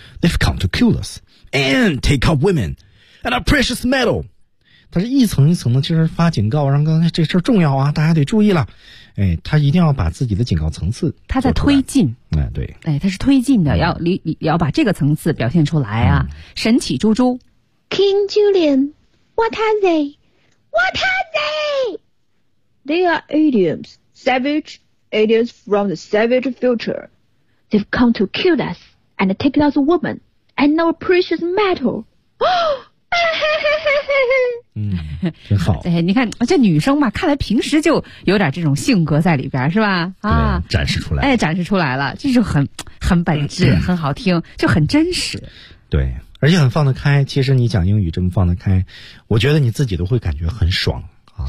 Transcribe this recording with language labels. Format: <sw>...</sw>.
<en>They've come to kill us, and take up women, and our precious metal.</en> <zh>他是一层一层的就是发警告，让刚才这事重要啊，大家得注意了。哎，他一定要把自己的警告层次。他在推进。哎，对。哎，他是推进的，要把这个层次表现出来啊。神奇猪猪。</zh> <en>King Julian. What are they? What are they? They are aliens, savage aliens from the savage future. They've come to kill us and take us a woman and our precious metal.</en> <zh>嗯，真好。哎，你看这女生嘛，看来平时就有点这种性格在里边，是吧？啊，展示出来。哎，展示出来了，这就很本质，很好听，就很真实。对。而且很放得开，其实你讲英语这么放得开，我觉得你自己都会感觉很爽啊，</zh>